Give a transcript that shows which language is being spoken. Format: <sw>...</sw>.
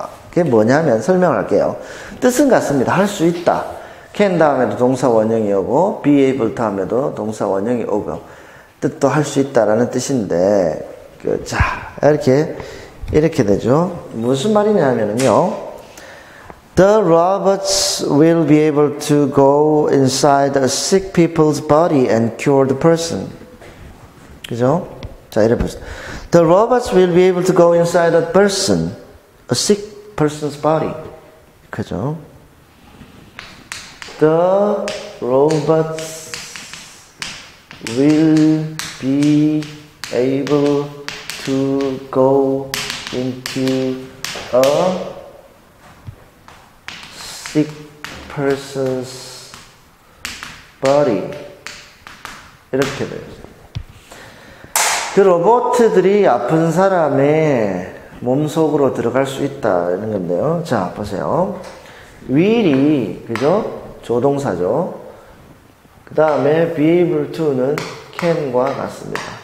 <ko>그게 뭐냐면 설명할게요. 뜻은 같습니다. 할 수 있다. can 다음에도 동사 원형이 오고 be able to 하면도 동사 원형이 오고 뜻도 할 수 있다라는 뜻인데 자, 이렇게 되죠. 무슨 말이냐면요.</ko> <en>The robots will be able to go inside a sick people's body and cure the person.</en> <ko>그죠? 자, 이래 보세요.</ko> <en>The robots will be able to go inside a person, a sick person's body.</en> <ko>그죠?</ko> <en>The robots will be able to go into a sick person's body.</en> <ko>이렇게 돼요. 그 로봇들이 아픈 사람의 몸속으로 들어갈 수 있다 이런 건데요. 자, 보세요. will이 그죠? 조동사죠. 그 다음에 be able to는 can과 같습니다.</ko>